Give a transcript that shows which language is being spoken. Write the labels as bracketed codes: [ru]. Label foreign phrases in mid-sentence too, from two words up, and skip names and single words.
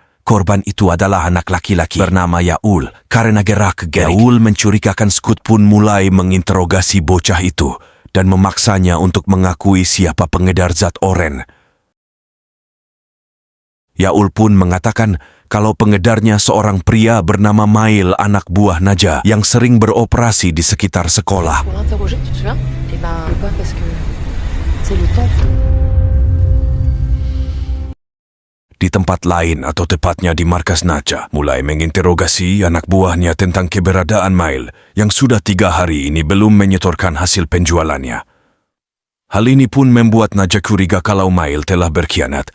[id] Korban itu adalah anak laki-laki bernama Yaul. Karena gerak Yaul mencurigakan, Scott pun mulai menginterogasi bocah itu dan memaksanya untuk mengakui siapa pengedar zat oren. Yaul pun mengatakan kalau pengedarnya seorang pria bernama Mail, anak buah Naja yang sering beroperasi di sekitar sekolah. [fr] Pour l'interroger, tu te souviens? Eh ben, pas parce que c'est le temps. [id] Di tempat lain atau tepatnya di markas Naja, mulai menginterogasi anak buahnya tentang keberadaan Mail yang sudah 3 hari ini belum menyetorkan hasil penjualannya. Hal ini pun membuat Naja curiga kalau Mail telah berkhianat.